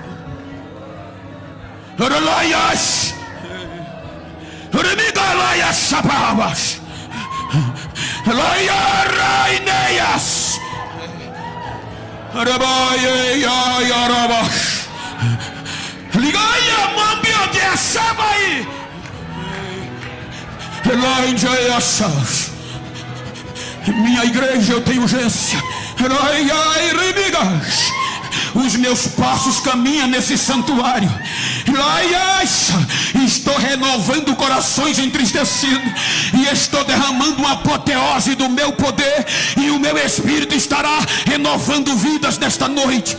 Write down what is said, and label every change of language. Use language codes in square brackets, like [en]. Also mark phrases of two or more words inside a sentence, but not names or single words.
[pt] Ralayas Remigalaya Shapavas Raya Raineias Rabaia Yarabas Ligaya Mambia de Shabai Elainjayas. Minha igreja, eu tenho urgência. Os meus passos caminham nesse santuário. Estou renovando corações entristecidos, e estou derramando uma apoteose do meu poder, e o meu Espírito estará renovando vidas nesta noite.